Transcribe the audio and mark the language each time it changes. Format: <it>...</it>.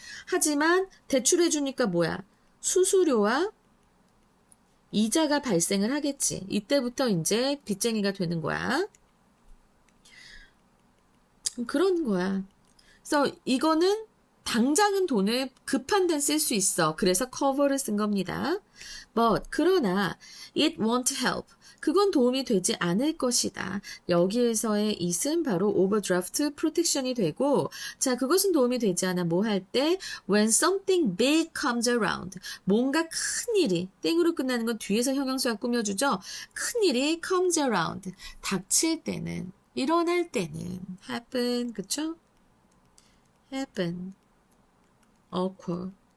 <ko>하지만 대출해 주니까 뭐야? 수수료와 이자가 발생을 하겠지. 이때부터 이제 빚쟁이가 되는 거야. 그런 거야. 그래서 이거는 당장은 돈을 급한 데는 쓸 수 있어. 그래서 cover를 쓴 겁니다.</ko> <en>But</en> <ko>그러나</ko> <en>it won't help.</en> <ko>그건 도움이 되지 않을 것이다. 여기에서의 it은 바로 overdraft protection이 되고, 자, 그것은 도움이 되지 않아. 뭐 할 때?</ko> <en>When something big comes around.</en> <ko>뭔가 큰 일이, 땡으로 끝나는 건 뒤에서 형용사가 꾸며주죠. 큰 일이</ko> <en>comes around.</en> <ko>닥칠 때는, 일어날 때는 happen, 그쵸?</ko> <en>happen, occur.</en>